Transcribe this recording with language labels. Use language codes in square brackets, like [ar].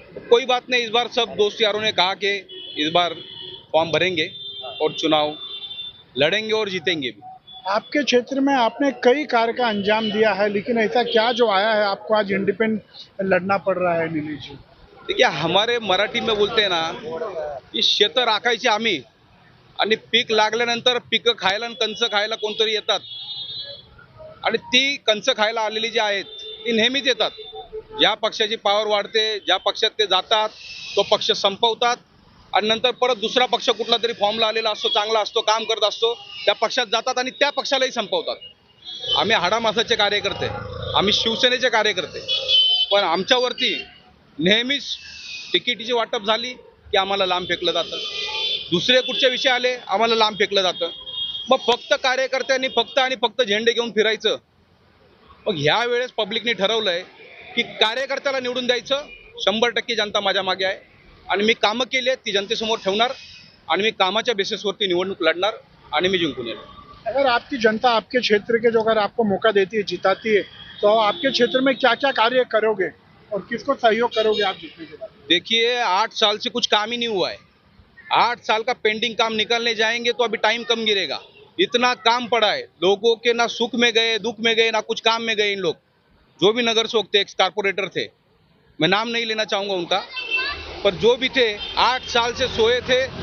[hi] कोई बात नहीं, इस बार सब दोस्त यारों ने कहा कि इस बार फॉर्म भरेंगे और चुनाव लड़ेंगे और जीतेंगे भी। आपके क्षेत्र में आपने कई कार्य का अंजाम दिया है, लेकिन ऐसा क्या जो आया है आपको आज इंडिपेंडेंट लड़ना पड़ रहा है? नीलेश जी, देखिए, हमारे मराठी में बोलते हैं ना की [mr] शेत राखायची आम्ही आणि पीक लागल्यानंतर पीक खायला आणि कंच खायला कोणतरी येतात, आणि ती कंच खायला आलेली जी आहेत ती नेहमीच येतात। ज्या पक्षाची पावर वाढते, ज्या पक्षात ते जातात, तो पक्ष संपवतात आणि नंतर परत दुसरा पक्ष कुठला तरी फॉर्मला आलेला असतो, चांगला असतो, काम करत असतो, त्या पक्षात जातात आणि त्या पक्षालाही संपवतात। आम्ही हाडामासाचे कार्यकर्ते, आम्ही शिवसेनेचे कार्यकर्ते, पण आमच्यावरती नेहमीच तिकिटीची वाटप झाली की आम्हाला लांब फेकलं जातं, दुसरे कुठचे विषय आले आम्हाला लांब फेकलं जातं। मग फक्त कार्यकर्त्यांनी फक्त झेंडे घेऊन फिरायचं। मग ह्या वेळेस पब्लिकने ठरवलंय की कार्यकर्त्याला निवडून द्यायचं। 100% जनता माझ्या मागे आहे आणि मी कामं केली आहेत ती जनतेसमोर ठेवणार आणि मी कामाच्या बेसिसवरती निवडणूक लढणार आणि मी जिंकून येणार। [hi] अगर आपकी जनता आपके क्षेत्र के जो अगर आपको मौका देती है, जिताती है, तो आपके क्षेत्र में क्या क्या कार्य करोगे और किसको सहयोग करोगे आप जीतने के बाद? देखिए, 8 साल से कुछ काम ही नहीं हुआ है। 8 साल का पेंडिंग काम निकालने जाएंगे तो अभी टाइम कम गिरेगा। इतना काम पड़ा है, लोगों के ना सुख में गए, दुख में गए, ना कुछ काम में गए। इन लोग जो भी नगर सेवक थे, एक्स कारपोरेटर थे, मैं नाम नहीं लेना चाहूँगा उनका, पर जो भी थे 8 साल से सोए थे।